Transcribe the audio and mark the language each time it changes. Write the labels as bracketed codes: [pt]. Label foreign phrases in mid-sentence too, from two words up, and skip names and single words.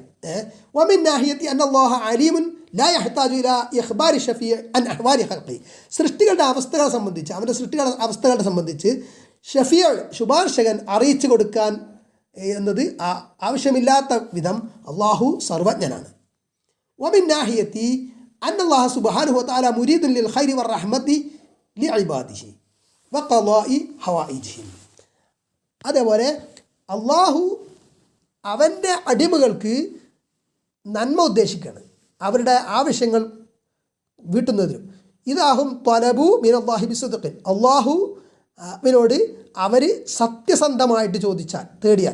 [ar] ومن ناحية أن الله عليم لا يحتاج إلى إخبار شفيع عن أحوال خلقه, [ml] സൃഷ്ടികളുടെ അവസ്ഥകളെ സംബന്ധിച്ച്, അവൻ്റെ സൃഷ്ടികളുടെ അവസ്ഥകളെ സംബന്ധിച്ച് ഷഫീ ശുപാർശകൻ അറിയിച്ചു കൊടുക്കാൻ എന്നത് ആവശ്യമില്ലാത്ത വിധം അള്ളാഹു സർവജ്ഞനാണ്. [ar] ومن ناحية أن الله سبحانه وتعالى مريد للخير والرحمة لعباده وقضاء حوائجهم, [ml] അതേപോലെ അള്ളാഹു അവൻ്റെ അടിമകൾക്ക് നന്മ ഉദ്ദേശിക്കുകയാണ്, അവരുടെ ആവശ്യങ്ങൾ വീട്ടുന്നതിനും. [ar] إذا هم طلبوا من الله بصدق, [ml] അള്ളാഹുവിനോട് അവർ സത്യസന്ധമായിട്ട് ചോദിച്ചാൽ, തേടിയാൽ.